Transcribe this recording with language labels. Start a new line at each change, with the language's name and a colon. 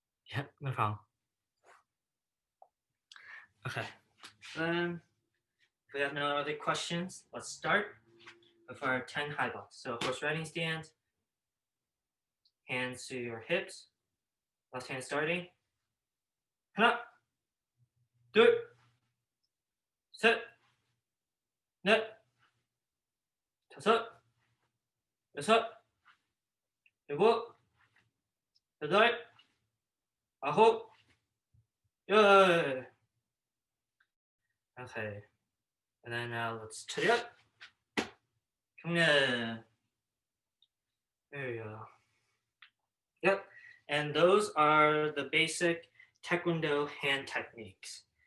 English: Yeah, no problem. Okay, if we have no other questions, let's start with our 10 high blocks. So horse riding stance, hands to your hips, left hand starting.
Korean: 하나, 둘, 셋, 넷, 다섯, 여섯, 일곱, 여덟, 아홉, 열.
English: Okay, and then now let's 차렷. 경례. There you go. Yep, and those are the basic Taekwondo hand techniques.